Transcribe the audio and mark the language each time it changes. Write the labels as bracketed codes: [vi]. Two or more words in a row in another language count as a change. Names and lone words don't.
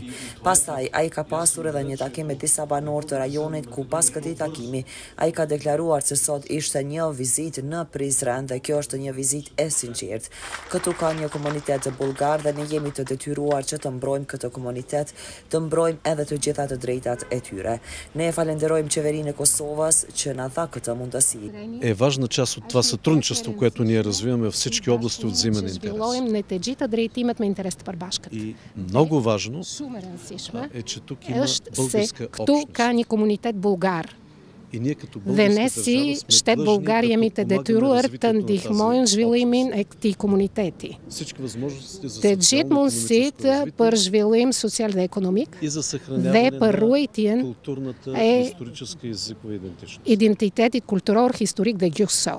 [sq] Pastaj ai ka pasur edhe një takim me disa banorë të rajonit, ku pas këtij takimi ai ka deklaruar se sot ishte një vizitë në Prizren dhe kjo është një vizitë e sinqertë. Këtu ka një komunitet bullgar dhe ne jemi të detyruar që të mbrojmë këtë komunitet, të mbrojmë edhe të gjitha të drejtat e tyre. Ne falenderojmë qeverinë e Kosovës që na dha këtë mundësi. [bg] Е важна част от това сътрудничество, което ние развиваме във всички области от взаимен интерес. И много важно е, че тук има българска общност. [sq] Dhe ne si shtet bullgar jemi të detyruar të ndihmojmë zhvillimin e këtij komuniteti. Të gjithë mundësitë për zhvillim social dhe ekonomik dhe për ruajtjen e identitetit kulturor, historik dhe gjuhësor.